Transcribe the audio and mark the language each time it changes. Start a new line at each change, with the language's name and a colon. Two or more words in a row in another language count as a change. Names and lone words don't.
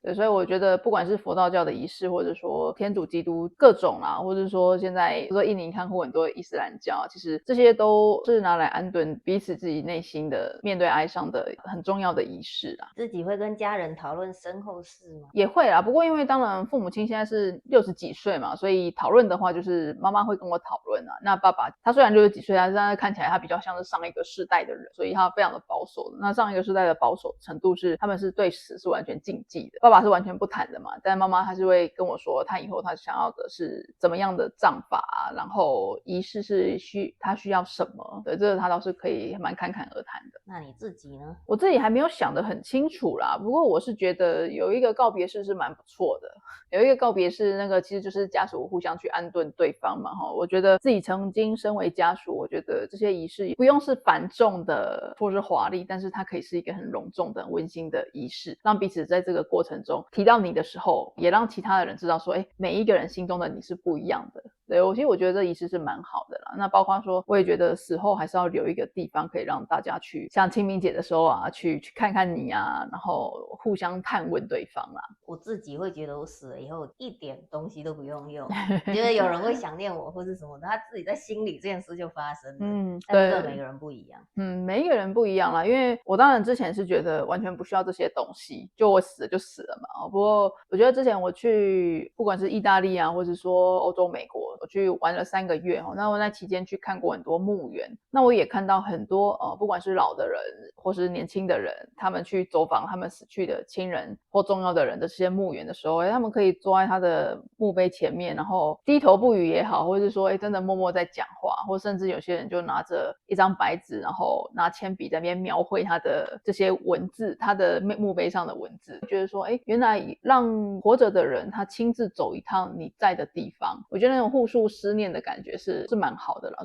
Chinese: 對，所以我覺得不管是佛道教的儀式，或者說天主基督各種或者說現在比如說印尼看護很多伊斯蘭教其實這些都是拿來安頓彼此自己內心的面对哀傷的很重要的儀式啦。自己會跟家人討論身後事嗎？也會啦，不過因為當然父母親現在是60幾歲嘛，所以討論的話就是媽媽會跟我討論那爸爸他雖然60幾歲，但是看起來他比較像是上一個世代的人，所以他非常的保守的。那上一個世代的保守程度是他們是對死是完全禁忌的，爸爸是完全不談的嘛，但媽媽她是會跟我說他以後他想要的是怎麼樣的葬法然後儀式是他需要什麼，对，這個他倒是可以蠻侃侃而談的。那你自己呢？我自己還沒有想得很清楚啦，不過我是覺得有一個告別式是蠻不錯的，有一個告別式那個其實就是家屬互相去安頓對方嘛我覺得自己曾經身為家屬，我覺得這些儀式不用是繁重的或是華麗，但是它可以是一個很隆重的溫馨的儀式，讓彼此在這個過程中提到你的時候，也讓其他的人知道說每一個人心中的你是不一樣的。对，其實我覺得這儀式是蠻好的啦。那包括說我也覺得死後還是要留一個地方可以讓大家去像清明節的時候去看看你然後互相探問對方啦。我自己會覺得我死了以後一點東西都不用覺得有人會想念我或是什麼的，他自己在心裡這件事就發生了。但是每個人不一樣。每一個人不一樣啦，因為我當然之前是覺得完全不需要這些東西，就我死了就死了嘛。不過我覺得之前我去不管是意大利或是說歐洲美国，我去玩了3個月那我那期間去看過很多墓園，那我也看到很多不管是老的人或是年輕的人，他們去走訪他們死去的親人或重要的人的這些墓園的時候他們可以坐在他的墓碑前面，然後低頭不語也好，或是說真的默默在講話，或甚至有些人就拿着一張白紙，然後拿鉛筆在那邊描繪他的這些文字，他的墓碑上的文字，覺得說原來讓活着的人他親自走一趟你在的地方，我覺得那種互訴思念的感覺是蠻好的啦。